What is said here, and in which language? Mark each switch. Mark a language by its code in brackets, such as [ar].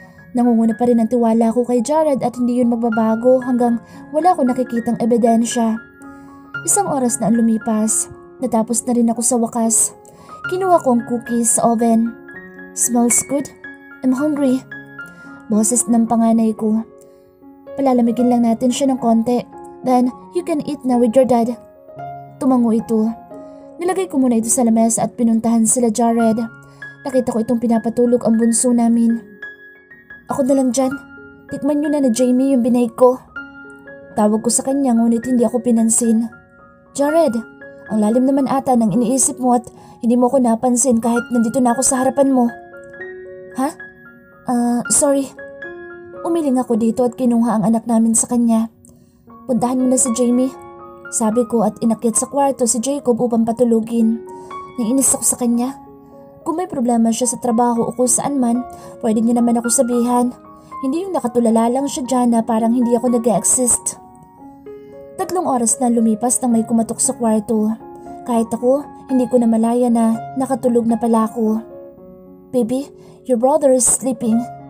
[tl] Nangunguna pa rin ang tiwala ko kay Jared at hindi yun magbabago hanggang wala ko nakikitang ebidensya. Isang oras na ang lumipas. Natapos na rin ako sa wakas. Kinuha ko ang cookies sa oven. [en] Smells good. I'm hungry. [tl] Boses ng panganay ko. Palalamigin lang natin siya ng konti. [en] Then, you can eat na with your dad. [tl] Tumango ito. Nilagay ko muna ito sa lamesa at pinuntahan sila Jared. Nakita ko itong pinapatulog ang bunso namin. Ako na lang dyan. Tikman nyo na Jamie yung binake ko. Tawag ko sa kanya ngunit hindi ako pinansin. Jared, ang lalim naman ata ng iniisip mo at hindi mo ako napansin kahit nandito na ako sa harapan mo. Ha? Sorry. Umiling ako dito at kinuha ang anak namin sa kanya. Puntahan mo na si Jamie. Sabi ko at inakyat sa kwarto si Jacob upang patulugin. Naiinis ako sa kanya. Kung may problema siya sa trabaho o kung saan man, pwede niya naman ako sabihan. Hindi yung nakatulala lang siya dyan na parang hindi ako nag-exist. 3 oras na lumipas nang may kumatok sa kwarto. Kahit ako, hindi ko na malaya na nakatulog na pala ako. [en] Baby, your brother is sleeping.